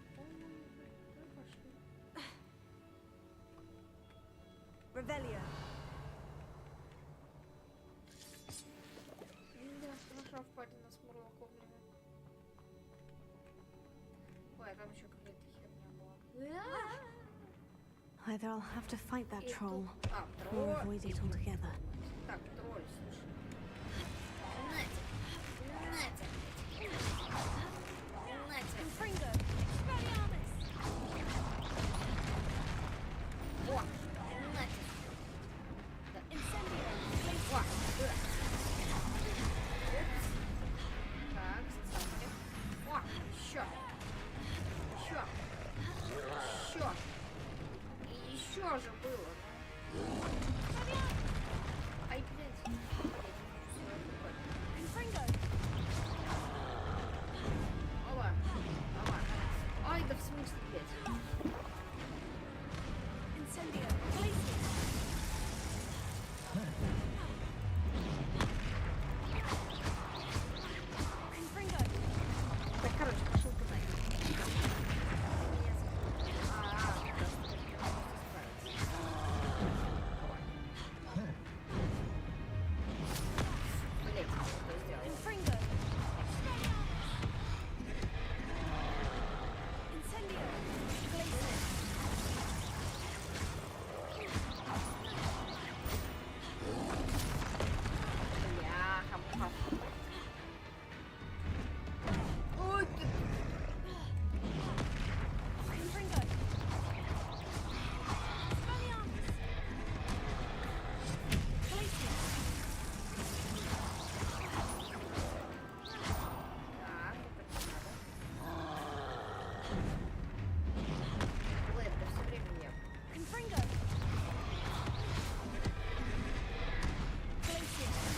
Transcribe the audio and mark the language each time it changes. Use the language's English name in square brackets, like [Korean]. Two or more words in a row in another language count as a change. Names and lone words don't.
[Russian] По-моему, да, пошли. Ревелия. Да, наша впадина с Мурлаковлями. Ой, а там еще какая-то херня была. [English] Either I'll have to fight that [Russian] И [English] troll, [Russian] тут- А, [English] or [Russian] тролль. [English] avoid it altogether. [Russian] Так, тролль, слушай. Нате. Нате. Нате. Confringo! Expelliarmus! О, нате. Да. Incendio! О, да. Упс. Так, смотрим. О, еще. Еще. Еще. И еще же было. Ай, блядь. Confringo! Оба. Оба. Ай, да в смысле, блядь. Incendio! Glacier! Confringo! Так, короче, пошел ты нафиг. Блять, что сделал? Confringo! Incendio! Glacier! Бляха-муха. Ой, ты... Confringo! Expelliarmus! Glacier! Так, это не надо. Блэд, да все время я... Confringo! Glacier!